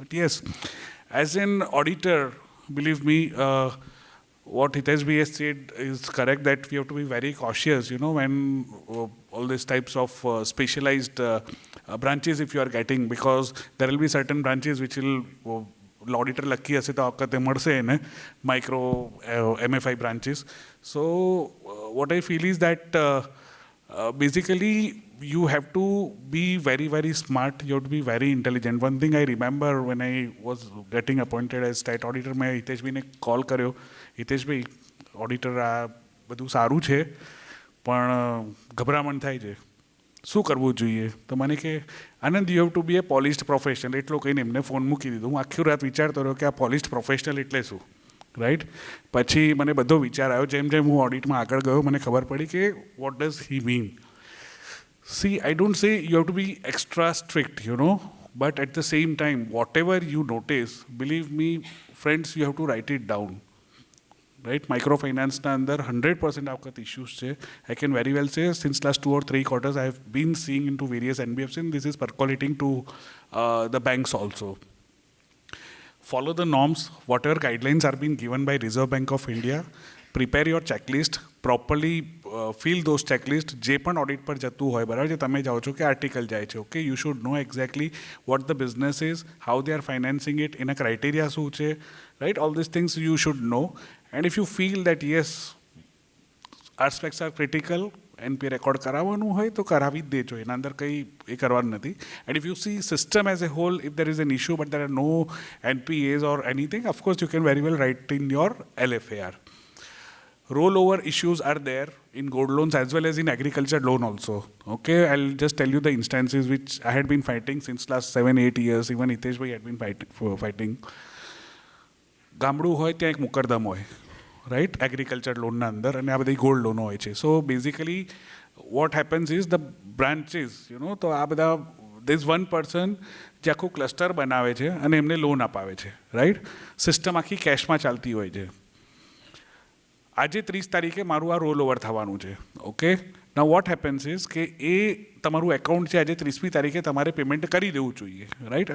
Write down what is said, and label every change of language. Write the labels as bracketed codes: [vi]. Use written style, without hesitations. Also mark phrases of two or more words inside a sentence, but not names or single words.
[en] But yes, as an auditor, believe me, what Hitesh bhai has said is correct, that we have to be very cautious, when all these types of specialized branches if you are getting, because there will be certain branches which will auditor lucky [gu] હશે તો વખતે મળશે એને [en] micro MFI branches. So what I feel is that basically you have to be very, very smart. You have to be very intelligent. One thing I remember when I was getting appointed as state auditor, [gu] મેં હિતેશ ભાઈને કોલ કર્યો, હિતેશ ભાઈ ઓડિટર આ બધું સારું છે પણ ગભરામણ થાય છે, શું કરવું જોઈએ? તો મને કે આનંદ, [en] you have to be a polished professional. [gu] એટલો કહીને એમને ફોન મૂકી દીધો. હું આખી રાત વિચારતો રહ્યો કે આ [en] polished professional [gu] એટલે શું, રાઈટ? પછી મને બધો વિચાર આવ્યો. જેમ જેમ હું ઓડિટમાં આગળ ગયો મને ખબર પડી કે [en] what does he mean. see, I don't say you have to be extra strict, but at the same time, whatever you notice, believe me, friends, you have to write it down. Right? Microfinance under 100% of issues. I can very well say since last 2 or 3 quarters I have been seeing into various NBFCs, and this is percolating to the banks also. Follow the norms, whatever guidelines are being given by Reserve Bank of India. Prepare your checklist, properly fill those checklists. [gu] જે પણ ઓડિટ પર જતું હોય, બરાબર છે, તમે જાઓ છો કે આર્ટિકલ જાય છે, ઓકે, [en] you should know exactly what the business is, how they are financing it, [gu] એના ક્રાઇટેરિયા શું છે, રાઈટ? [en] all these things you should know. And if you feel that yes, aspects are critical, NP record [gu] કરાવવાનું હોય તો કરાવી જ દેજો, એના અંદર કંઈ એ કરવાનું નથી. [en] And if you see system as a whole, if there is an issue but there are no NPAs or anything, of course you can very well write in your LFAR. Rollover issues are there in gold loans as well as in agriculture loan also. Okay, I'll just tell you the instances which I had been fighting since last 7-8 years. Even Hitesh bhai had been fighting. [gu] ગામડું હોય ત્યાં એક મુકરદમ હોય, રાઈટ? એગ્રીકલ્ચર લોનના અંદર, અને આ બધી ગોલ્ડ લોનો હોય છે. [en] so basically what happens is the branches, [gu] તો આ બધા [en] there is one person [gu] જે આખું ક્લસ્ટર બનાવે છે અને એમને લોન અપાવે છે, રાઈટ? સિસ્ટમ આખી કેશમાં ચાલતી હોય છે. આજે 30 તારીખે મારું આ [en] roll over [gu] થવાનું છે, ઓકે? [en] now what happens is [gu] કે એ તમારું એકાઉન્ટ છે, આજે 30મી તારીખે તમારે પેમેન્ટ કરી દેવું જોઈએ, રાઈટ?